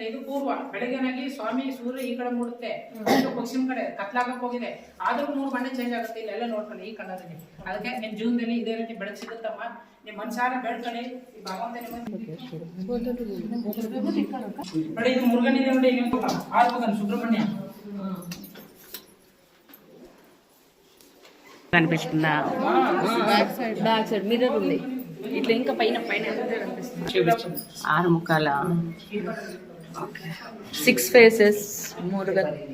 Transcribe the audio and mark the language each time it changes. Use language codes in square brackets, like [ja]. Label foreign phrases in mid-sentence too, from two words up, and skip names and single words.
[kn] ಇದು ಪೂರ್ವ ಬೆಳಗ್ಗೆನಾಗಿ ಸ್ವಾಮಿ ಸೂರ್ಯ ಈ ಕಡೆ ಮೂಡುತ್ತೆ, ಪಶ್ಚಿಮ ಕಡೆ ಕತ್ಲಾಗಕ್ಕೆ ಹೋಗಿದೆ. ಆದ್ರೂ 3 ಬಣ್ಣ ಚೇಂಜ್ ಆಗುತ್ತೆ. ಇಲ್ಲೆಲ್ಲ ನೋಡ್ಕೊಳ್ಳಿ ಈ ಕಲರ್ ಇದೆ. ಅದಕ್ಕೆ ನಿಮ್ಮ ಜೀವನದಲ್ಲಿ ಇದೇ ರೀತಿ ಬೆಳಕು ಸಿಗುತ್ತಮ್ಮ. ನಿಮ್ಮ ಮನಸಾರ ಬೆಳ್ಕೊಳ್ಳಿ. ಈ ಭಗವಂತ ನೋಡಿ ಇದು ಮುರುಗನಿದೆ ನೋಡಿ. ನೀವು ಆರ್ಮಗನ್ సుబ్రహ్మణ్య [te] కనిపిస్తుందా? [en] back side mirror [te] ఉంది. ఇట్లా ఇంకా పైన 6 ముఖాల 6 ఫేసెస్ మురుగన్.